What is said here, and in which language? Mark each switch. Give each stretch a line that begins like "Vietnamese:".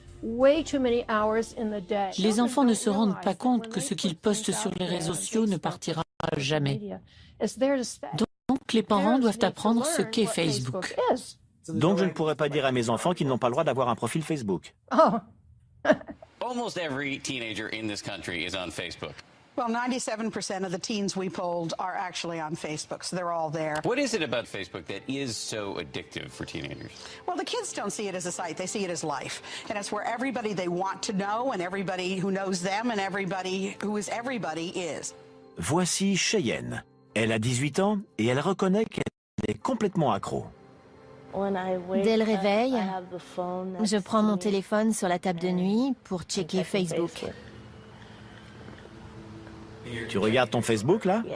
French: Les enfants ne se rendent pas compte que ce qu'ils postent sur les réseaux sociaux ne partira jamais. Donc les parents doivent apprendre ce qu'est Facebook. Donc je ne pourrais pas dire à mes enfants qu'ils n'ont pas le droit d'avoir un profil Facebook.
English: Almost every teenager in this country is on Facebook. Well, 97% of the teens we polled are actually on Facebook, so they're all there. What is it about Facebook that is so addictive for teenagers? Well, the kids don't see it as a site, they see it as life. And it's where everybody they want to know and everybody who knows them and everybody who is everybody is.
French: Voici Cheyenne. Elle a 18 ans et elle reconnaît qu'elle est complètement accro. Dès le réveil, je prends mon téléphone sur la table de nuit pour checker Facebook. Tu regardes ton Facebook, là?